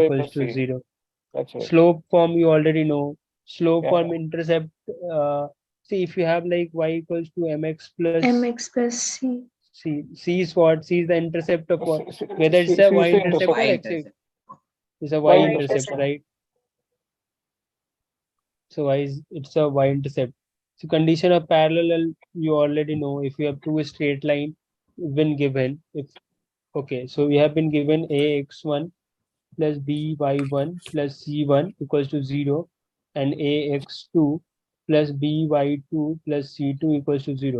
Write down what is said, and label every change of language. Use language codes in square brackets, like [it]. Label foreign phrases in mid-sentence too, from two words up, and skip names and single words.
[en] equals plus to C. 0. That's right. Slope form you already know. Slope Yeah, form yeah. intercept. See if you have like y equals to mx plus c. C is what? C is the intercept of what? Whether it's C a is y the intercept or intercept. x. It's a Y y intercept. intercept, right? So it's a y-intercept. So condition of parallel you already know. If you have two straight line been given, if okay, so we have been given ax1 plus by1 plus c1 equals to 0 and ax2 plus by2 plus c2 equals to 0.